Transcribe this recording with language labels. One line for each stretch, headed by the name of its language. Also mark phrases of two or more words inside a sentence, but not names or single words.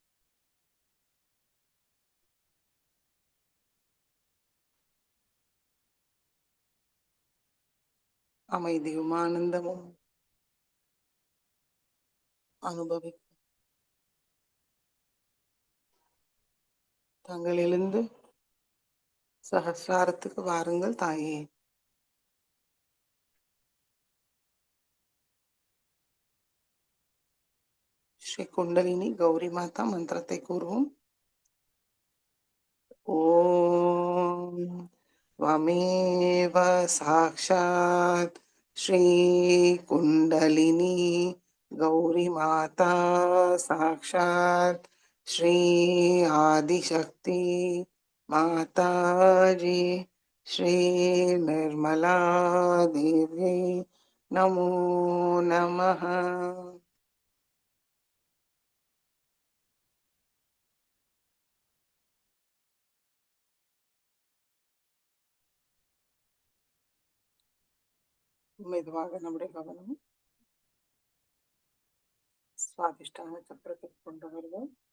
Tamil: அமைதியும் ஆனந்தமும் அனுபவி தங்களிலிருந்து சஹசிராரத்துக்கு வாருங்கள் தாயே. ஸ்ரீ குண்டலினி கௌரி மாதா மந்திரத்தை கூறுவோம்.
Sanskrit: ஓம் त्वमेव साक्षात् श्री कुंडलिनी गौरी माता साक्षात् श्री आदिशक्ति माताजी श्री निर्मला देवी नमो नमः।
Tamil: மெதுவாக நம்முடைய கவனம் சுவாதிஷ்டான சக்கரத்துக்கு கொண்டு வருவோம்.